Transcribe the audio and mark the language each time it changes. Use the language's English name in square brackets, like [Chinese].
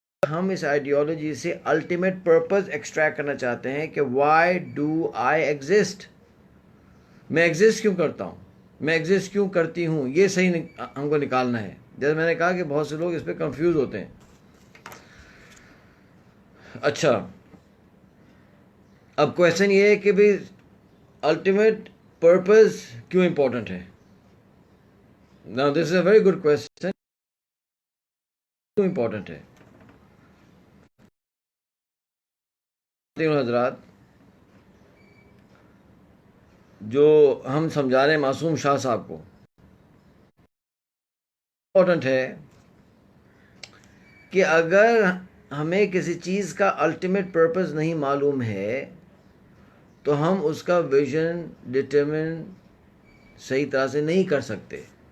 [Urdu] ہم اس آئیڈیالوجی سے ultimate purpose extract کرنا چاہتے ہیں کہ وائی ڈو آئی ایگزسٹ، میں ایگزسٹ کیوں کرتا ہوں، میں ایگزسٹ کیوں کرتی ہوں، یہ صحیح ہم کو نکالنا ہے. جیسے میں نے کہا کہ بہت سے لوگ اس پہ کنفیوز ہوتے ہیں. اچھا، اب کویشچن یہ ہے کہ بھئی الٹیمیٹ پرپز کیوں امپورٹنٹ ہے. [English] Now this is a very good question. [Urdu] کیوں امپورٹنٹ ہے؟ حضرات، جو ہم سمجھا رہے ہیں معصوم شاہ صاحب کو، امپورٹنٹ ہے کہ اگر ہمیں کسی چیز کا الٹیمیٹ پرپز نہیں معلوم ہے تو ہم اس کا ویژن ڈٹرمن صحیح طرح سے نہیں کر سکتے.